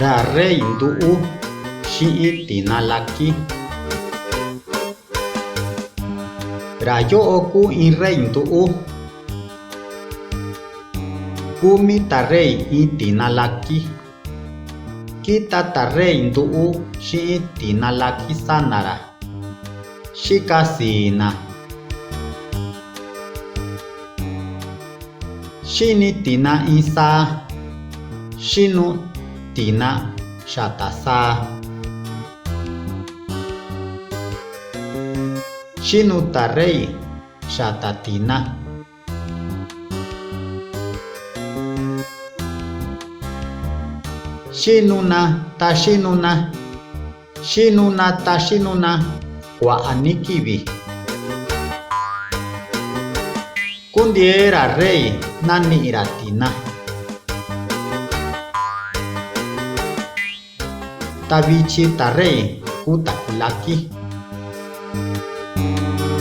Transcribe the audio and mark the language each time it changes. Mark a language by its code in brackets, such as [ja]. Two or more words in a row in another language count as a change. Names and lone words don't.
[mix] rey ndu'u xi'in tina laki. Ra yo'o kuu in rey ndu'u. Kumi ta rey in tina laki. Kita ta rey ndu'u xi'in tina laki sanara. Xika sina. Xini tina in saa. Xinu tina xata saa. Xinu ta rey xata tina. Xinuna ta xinuna. Xinuna ta xinuna kua'a ni kivi. Kundie ra rey nani'ira tina. Ta vichi ta rey ku taku laki.